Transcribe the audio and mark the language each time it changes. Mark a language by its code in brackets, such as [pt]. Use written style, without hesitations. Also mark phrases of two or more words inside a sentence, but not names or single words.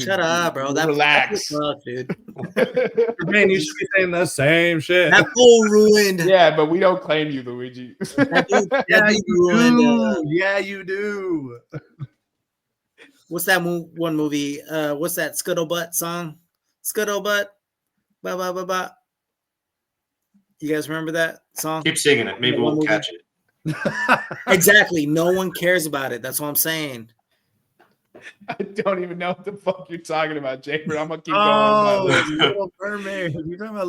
[en] Shut up, bro. Relax. That tough, dude. Man, you should be saying the same shit. That fool ruined. Yeah, but we don't claim you, Luigi. That dude ruined. Yeah, you do. what's that one movie? What's that Scuttlebutt song? Scuttlebutt, ba ba ba ba. You guys remember that song? Keep singing it. Maybe we'll catch it. Exactly. No one cares about it. That's what I'm saying. I don't even know what the fuck you're talking about, Jake, but I'm gonna keep going. Oh, With my list. Little Mermaid. You're talking about